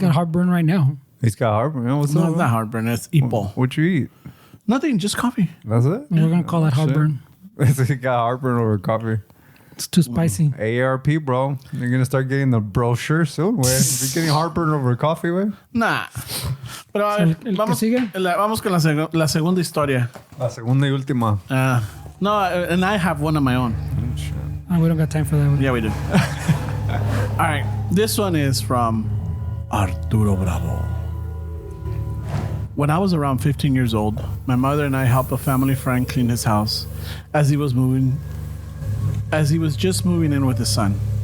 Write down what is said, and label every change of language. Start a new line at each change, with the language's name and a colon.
English: got heartburn right now. He's got heartburn. Yeah, what's No, up? it's not heartburn. It's Ipo. What you eat? Nothing, just coffee. That's it? We're gonna call that heartburn. He got heartburn over coffee. It's too spicy. AARP, bro. You're going to start getting the brochure soon, güey. If you're getting heartburn over coffee, güey. Nah.
Spanish: Pero a
English: So,
Spanish: ver, ¿el que sigue? vamos con la segunda historia. La segunda y última.
English: No, and I have one of my own. Oh, we don't got time for that one. Yeah, we do. All right. This one is from Arturo Bravo. When I was around 15 years old, my mother and I helped a family friend clean his house as he was just moving in with his son.